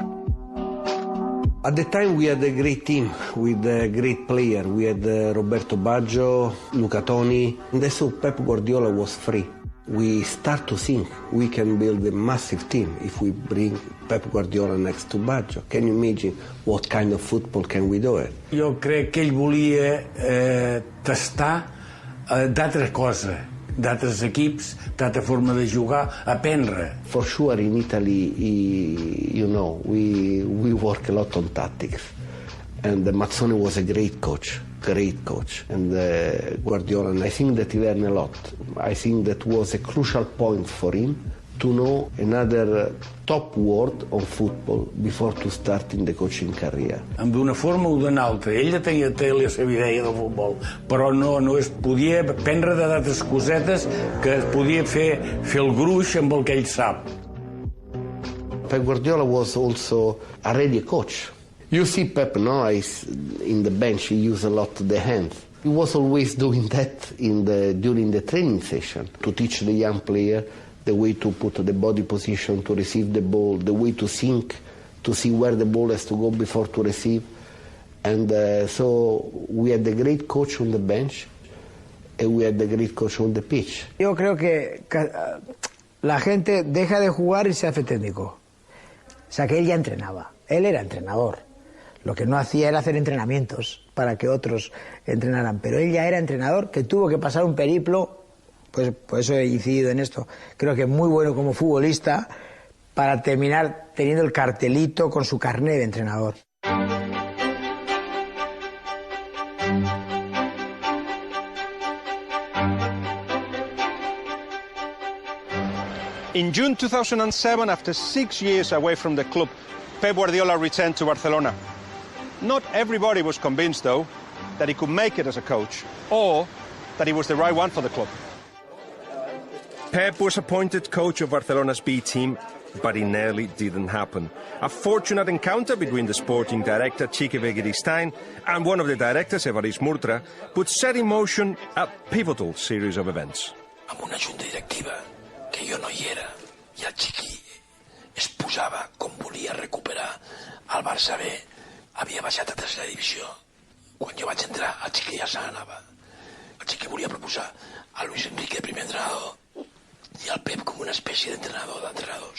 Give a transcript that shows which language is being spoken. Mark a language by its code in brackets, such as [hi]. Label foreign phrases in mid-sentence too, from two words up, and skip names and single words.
[en] At the time we had a great team with a great player. We had Roberto Baggio, Luca Toni, and so Pep Guardiola was free. we start to think we can build a massive team if we bring Pep Guardiola next to Baggio. Can you imagine what kind of football can we do it? [ca] Jo crec que ell volia tastar d'altres coses, d'altres equips, d'altra forma de jugar, aprendre. [en] For sure in Italy, we work a lot on tactics. And Mazzoni was a great coach. And Guardiola, and I think that he learned a lot. I think that was a crucial point for him to know another top word on football before to start in the coaching career. [ca] D'una forma o d'una altra. Ell tenia la seva idea del futbol, però no es podia prendre d'altres cosetes que es podia fer el gruix amb el que ell sap. [en] Pep Guardiola was also already a coach. You see Pep now in the bench, he used a lot the hands. He was always doing that during the training session to teach the young player the way to put the body position to receive the ball, the way to think, to see where the ball has to go before to receive. And so we had a great coach on the bench and we had a great coach on the pitch. [es] Yo creo que la gente deja de jugar y se hace técnico. O sea, que él ya entrenaba. Él era entrenador. Lo que no hacía era hacer entrenamientos para que otros entrenaran. Pero él ya era entrenador, que tuvo que pasar un periplo, pues por eso he incidido en esto. Creo que muy bueno como futbolista para terminar teniendo el cartelito con su carné de entrenador. [en] In June 2007, after 6 years away from the club, Pep Guardiola returned to Barcelona. Not everybody was convinced, though, that he could make it as a coach, or that he was the right one for the club. Pep was appointed coach of Barcelona's B team, but it nearly didn't happen. A fortunate encounter between the sporting director, Quique Begiristain, and one of the directors, Evarist Murtra, would set in motion a pivotal series of events. [ca] Amb una junta directiva que jo no hi era, i el Quique es posava com volia recuperar el Barça B. Havia baixat a tercera divisió. Quan jo vaig entrar, el Quique ja se n'anava. El Quique volia proposar a Luis Enrique de primer entrenador i al Pep com una espècie d'entrenador d'entrenadors.